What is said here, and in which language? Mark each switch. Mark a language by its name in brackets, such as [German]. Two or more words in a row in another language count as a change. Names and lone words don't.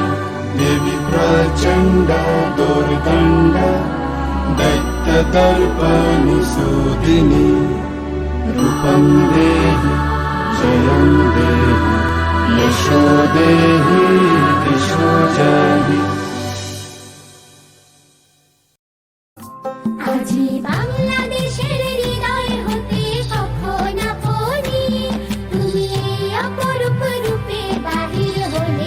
[Sanskrit] देवी प्रचण्ड दुर्दण्ड दैत्यदर्पनिसूदिनी। रूपं देहि जयं देहि यशो देहि दिशो जहि। [Bangla] আজি বাংলাদেশের হৃদয় হতে কখন আপনি তুমি এই অপরূপ রূপে বাহির